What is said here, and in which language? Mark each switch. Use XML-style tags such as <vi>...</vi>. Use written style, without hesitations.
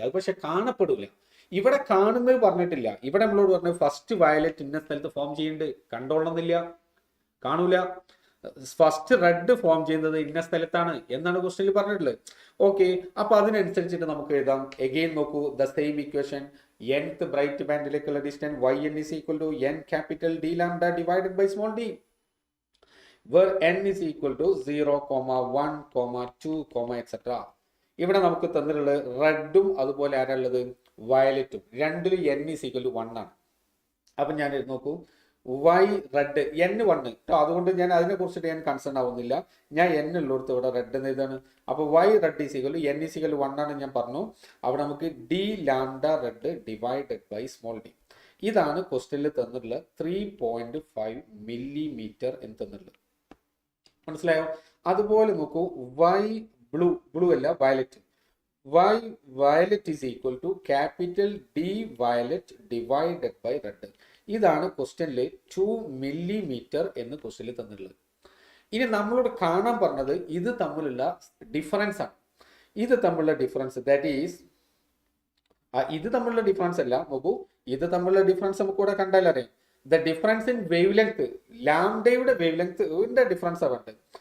<ml>അത് പക്ഷെ കാണപ്പെടില്ല. ഇവിടെ കാണുന്നത് പറഞ്ഞിട്ടില്ല. ഇവിടെ നമ്മളോട് പറഞ്ഞു ഫസ്റ്റ് വയലറ്റ് ഇന്ന സ്ഥലത്ത് ഫോം ചെയ്യുന്നുണ്ട്, കണ്ടോളണമെന്നില്ല, കാണൂല. ഫസ്റ്റ് റെഡ് ഫോം ചെയ്യുന്നത് ഇന്ന സ്ഥലത്താണ് എന്നാണ് ക്വസ്റ്റ്യനിൽ പറഞ്ഞിട്ടുള്ളത്. ഓക്കെ, അപ്പൊ അതിനനുസരിച്ചിട്ട് നമുക്ക് എഴുതാം.</ml> <en>Again നോക്കൂ, the same equation. nth bright ബാൻഡിലേക്കുള്ള distance yn is equal to n capital D lambda divided by small d, where n is equal to 0, 1, 2, etc.</en> <ml>ഇവിടെ നമുക്ക് തന്നിട്ടുള്ളത് റെഡും അതുപോലെ ആരാളുള്ളത്? വയലറ്റും. രണ്ടിലും n is equal to 1 ആണ്. അപ്പൊ ഞാൻ നോക്കൂ, y റെഡ് n1 കേട്ടോ. അതുകൊണ്ട് ഞാൻ അതിനെ കുറിച്ചിട്ട് ഞാൻ കൺസേൺ ആവുന്നില്ല. ഞാൻ n ഉള്ളിടത്ത് ഇവിടെ റെഡ് എന്ന് എഴുതാണ്. അപ്പൊ y red is equal n is equal 1 ആണ് ഞാൻ പറഞ്ഞു. അവിടെ നമുക്ക് d lambda red divided by small d. ഇതാണ് ക്വസ്റ്റ്യനിൽ തന്നിട്ടുള്ള 3.5 millimeter എന്ന് തന്നിട്ടുള്ളത്. മനസ്സിലായോ? അതുപോലെ നോക്കൂ, y ബ്ലൂ അല്ല, violet.</ml> <en>y violet is equal to capital D violet divided by red.</en> <ml>ഇതാണ് ക്വസ്റ്റ്യനിൽ 2 millimeter എന്ന് ക്വസ്റ്റ്യനിൽ തന്നിട്ടുള്ളത്. ഇനി നമ്മളോട് കാണാൻ പറഞ്ഞത് ഇത് തമ്മിലുള്ള ഡിഫറൻസ് ആണ്. ഇത് തമ്മിലുള്ള ഡിഫറൻസ്, ദാറ്റ് ഈസ് ഇത് തമ്മിലുള്ള ഡിഫറൻസ് അല്ല. നോക്കൂ, ഇത് തമ്മിലുള്ള ഡിഫറൻസ് നമുക്ക് ഇവിടെ കണ്ടാൽ അറിയാം. The difference in wave length, ലാംഡയുടെ വേവ് ലെങ്ത് ഡിഫറൻസ് ആവട്ടെ.</ml>